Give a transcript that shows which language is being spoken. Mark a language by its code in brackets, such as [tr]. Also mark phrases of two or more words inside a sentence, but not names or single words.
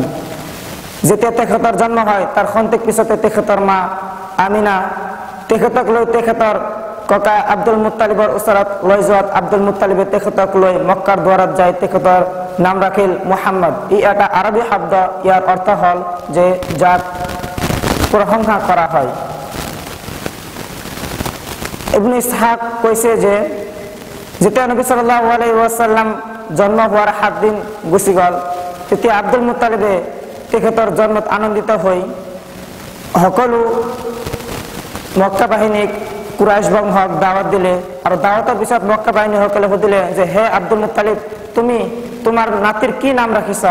[as] যেতিয়া তেখেতৰ জন্ম হয় তাৰ খন্তেক পিছতে তেখেতৰ মা আমিনা তেখেতক লৈ তেখেতৰ ককা আব্দুল মুত্তালিবৰ ওচৰত লৈ যোৱাত আব্দুল মুত্তালিবে তেখেতক লৈ মক্কাৰ দুৱাৰত যায় তেখেতৰ নাম ৰাখিল মুহাম্মদ। ই এটা আৰবী শব্দ, ইয়াৰ অৰ্থ হ'ল যে যাক প্ৰশংসা কৰা হয়। ইবনে ইছহাক কৈছে যে যেতিয়া নবী [ar] صلى الله عليه وسلم [as] জন্ম হোৱাৰ 7 দিন গুচি গ'ল, তেতিয়া আব্দুল মুত্তালিবে তেখেতৰ জন্মত আনন্দিত হৈ সকলো মক্কা বাহিনীক কুৰাইশ বংশক দাওয়াত দিলে। আৰু দাওয়াতৰ পিছত মক্কা বাহিনীসকলে সুধিলে যে হে আব্দুল মুত্তালিব, তুমি তোমাৰ নাতিৰ কি নাম ৰাখিছা?